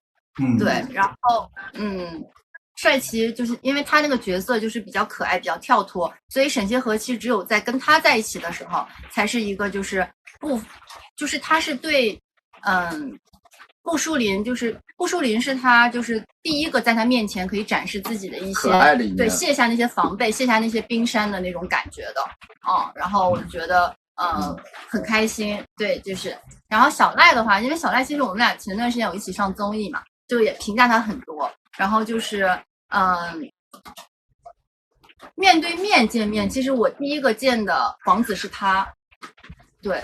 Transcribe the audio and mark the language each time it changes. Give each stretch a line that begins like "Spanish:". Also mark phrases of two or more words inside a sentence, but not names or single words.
Chinese: 對，然後帥奇就是因為他那個角色就是比較可愛，比較跳脫，所以沈燁和其實只有在跟他在一起的時候，才是一個就是他是對，顧樹林，就是顧樹林是他就是第一個在他面前可以展示自己的一些，對，卸下那些防備，卸下那些冰山的那種感覺的，然後我覺得很開心，對，就是，然後小賴的話，因為小賴其實我們倆前段時間有一起上綜藝嘛，就也評價他很多，然後就是面對面見面，其實我第一個見的黃子是他，對。